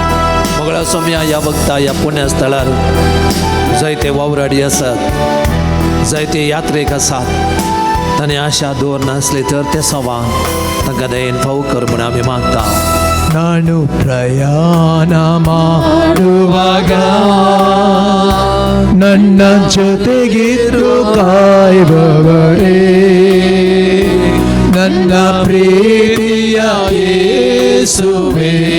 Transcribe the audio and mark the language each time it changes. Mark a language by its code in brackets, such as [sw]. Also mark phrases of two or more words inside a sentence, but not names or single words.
[kok] सोम्या ह्या वक्ता ह्या पुण्या स्थळार जायते वावराडी आसात. जायते यात्रेक आसात तांणी आशा दवरनासली तर ते सवां तांकां दयेन फावो कर म्हूण आमी मागता. [kn] ನಾನು ಪ್ರಯಾಣ ಮಾಡುವಾಗ ನನ್ನ ಜೊತೆಗಿದ್ದು ಕಾಯುವವರೇ, ನನ್ನ ಪ್ರೀತಿಯ ಯೇಸುವೇ.